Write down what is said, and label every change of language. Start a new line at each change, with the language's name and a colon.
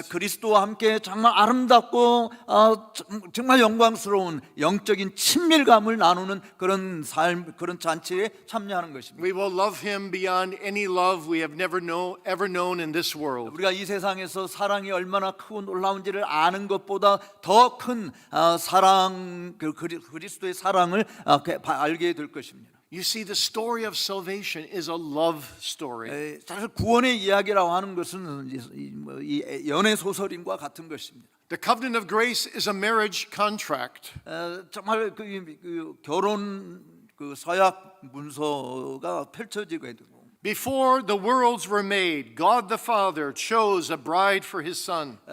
Korean: 그리스도와 함께 정말 아름답고 정말 영광스러운 영적인 친밀감을 나누는 그런 삶, 그런 잔치에 참여하는 것입니다.
English: We will love him beyond any love we have ever known in this world.
Korean: 우리가 이 세상에서 사랑이 얼마나 크고 놀라운지를 아는 것보다 더 큰 사랑, 그리스도의 사랑을 알게 될 것입니다.
English: You see, the story of salvation is a love story.
Korean: 사실 구원의 이야기라고 하는 것은 이 연애 소설인과 같은 것입니다.
English: The covenant of grace is a marriage contract.
Korean: 정말 그 결혼 그 서약 문서가 펼쳐지게 되고,
English: Before the worlds were made, God the Father chose a bride for his son.